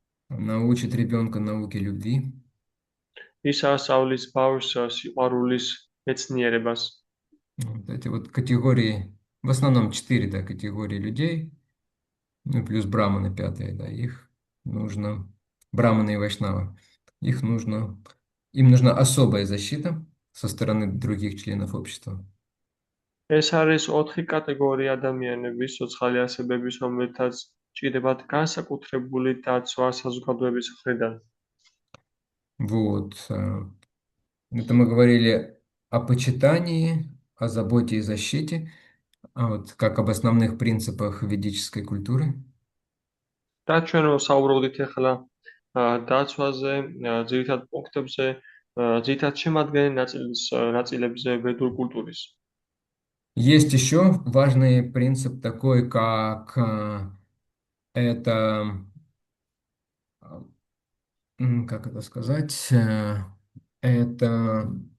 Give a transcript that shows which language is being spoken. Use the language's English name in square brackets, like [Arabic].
[Russian] Она учит ребенка науке любви. [Georgian] ის ასწავლის ბავშვს სიყვარულის მეცნიერებას. [Russian] Вот эти вот категории, в основном 4, да, категории людей, Ну, плюс браманы пятые, да, их нужно, браманы и вайшнавы, их нужно, им нужна особая защита со стороны других членов общества. [Georgian] ეს არის 4 კატეგორია ადამიანების, ცოცხალი ასებების, რომელთაც ჭირდებათ განსაკუთრებული დაცვა საზოგადოების მხრიდან. [Russian] Вот. Это мы говорили о почитании, о заботе и защите, вот, как об основных принципах ведической культуры. [Georgian] და ჩვენ საუბრობდით ახლა დაცვაზე, ძირითად პუნქტებზე, ძირითად შემადგენელი ნაწილებზე ვედურ კულტურის. [Russian] Есть еще важный принцип такой, как это, как это сказать, это